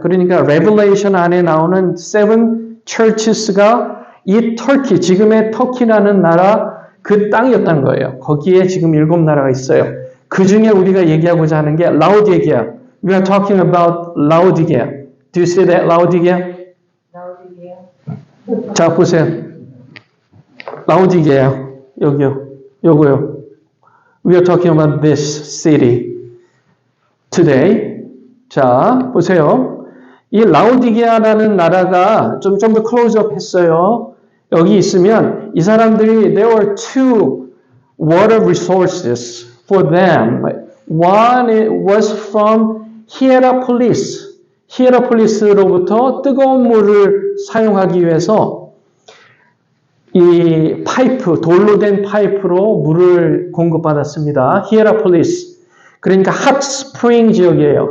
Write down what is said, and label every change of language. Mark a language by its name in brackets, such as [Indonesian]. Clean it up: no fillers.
[Korean] 그러니까 Revelation 안에 나오는 [English] 7 churches [Korean] 가 이 터키, 지금의 터키라는 나라 그 땅이었다는 거예요. 거기에 지금 7나라가 있어요. 그 중에 우리가 얘기하고자 하는 게 라오디게아. [English] We are talking about Laodicea. Do you see that, Laodicea? [Korean] 자, 보세요. 라오디게아. 여기요. 요거요. [English] We are talking about this city today. [Korean] 자, 보세요. 이 라오디게아라는 나라가 좀 더 클로즈업 했어요. 여기 있으면 이 사람들이 [English] there were two water resources for them. One was from Hierapolis. [Korean] 히에라폴리스로부터 뜨거운 물을 사용하기 위해서 이 파이프, 돌로 된 파이프로 물을 공급받았습니다. 히에라폴리스. 그러니까 핫스프링 지역이에요.